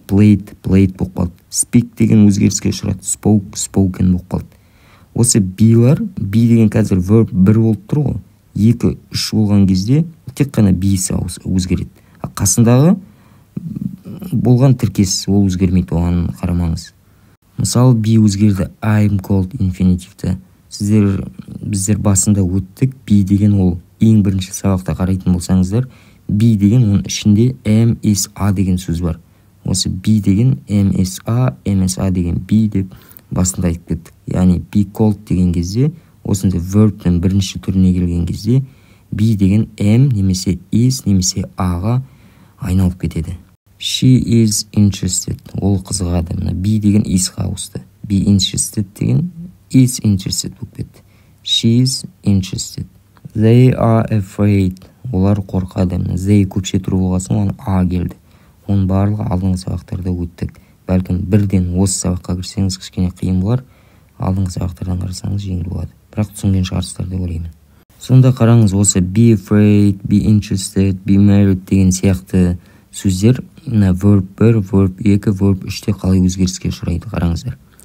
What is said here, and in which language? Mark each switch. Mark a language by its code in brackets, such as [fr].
[kk] Played болып қалды. Speak деген өзгеріске ұшырады. Spoken болып қалды. Осы be-лар, be деген қазір verb 1 болып тұр ғой. 2, 3 болған кезде тек қана be-сі өзгереді. Қасындағы болған тіркес ол өзгермейді, оған қарамаңыз. Мысалы, be өзгерді, [en] I'm cold [kk] infinitive-ті. Біздер басында өттік, be деген ол ең бірінші сабақта қарайтын болсаңыздар, be деген оның ішінде am, is, a деген сөз бар. Осы be деген am, is, a деген be деп басында айтып кеттік. Яғни be cold деген кезде, осындай verb-тің бірінші түріне келген кезде, be деген am немесе is немесе a-ға айналып кетеді. [en] She is interested. [kk] Ол қызығады. Be деген is-ға ауысты. Be interested деген is interested болып кетті. [en] She is interested. They are afraid. [kk] Олар қорқады. They көпше түрі болғасын, оған a келді. Оның барлығы алдыңғы сабақтарда өттік. Бәлкім бірден осы сабаққа кірсеңіз кішкене қиын болар. Алдыңғы сабақтардан қарасаңыз жеңіл болады. Бірақ түсінген шығарсыздар деп ойлаймын. Сонда қараңыз, осы be afraid, be interested, be married деген сияқты сөздер verb 1, verb 2, verb 3-те қалай өзгеріске ұшырайды қараңыздар.